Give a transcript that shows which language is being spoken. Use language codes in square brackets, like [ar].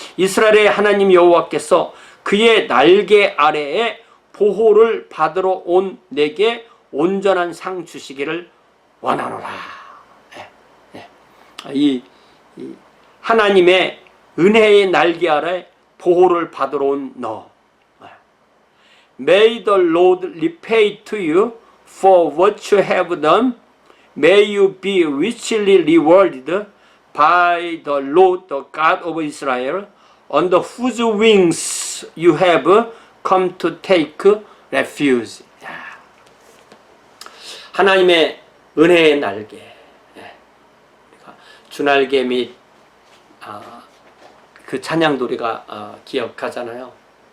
[ko] 이스라엘의 하나님 여호와께서 그의 날개 아래에 보호를 받으러 온 내게 온전한 상 주시기를 원하노라. 이 하나님의 은혜의 날개 아래 보호를 받으러 온 너. [en] May the Lord repay to you for what you have done. May you be richly rewarded by the Lord, the God of Israel, under whose wings you have come to take refuge. [ko] 하나님의 은혜의 날개, 주날개 및 그 찬양도 우리가 기억하잖아요.